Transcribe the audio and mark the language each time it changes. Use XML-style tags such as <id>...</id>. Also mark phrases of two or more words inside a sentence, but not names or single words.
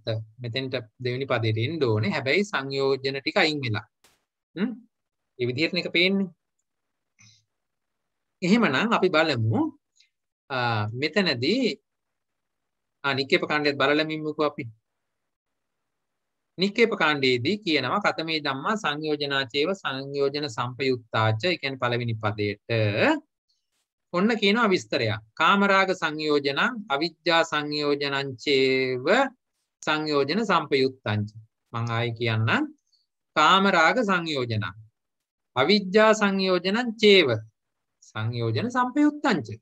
<si>මෙතෙන්ට දෙවෙනි පදයට එන්න ඕනේ. හැබැයි සංයෝජන ටික අයින් වෙලා. ඒ විදිහට මේක පේන්නේ. එහෙමනම් අපි බලමු මෙතනදී නික්කේප කාණ්ඩයත් බලලා මිමුකෝ අපි. නික්කේප කාණ්ඩයේදී කියනවා</si> <pi>කතමේ ධම්මා සංයෝජනාචේව සංයෝජන සම්පයුක්තාච.</pi> <si>ඒ කියන්නේ පළවෙනි පදයට ඔන්න කියනවා විස්තරයක්.</si> <pi>කාමරාග සංයෝජනං අවිජ්ජා සංයෝජනං චේව සංයෝජන සම්පයුක්තංච.</pi> <si>මම ආයි කියන්නම්.</si> <pi>කාමරාග සංයෝජනං අවිජ්ජා සංයෝජනං චේව සංයෝජන සම්පයුක්තංච.</pi>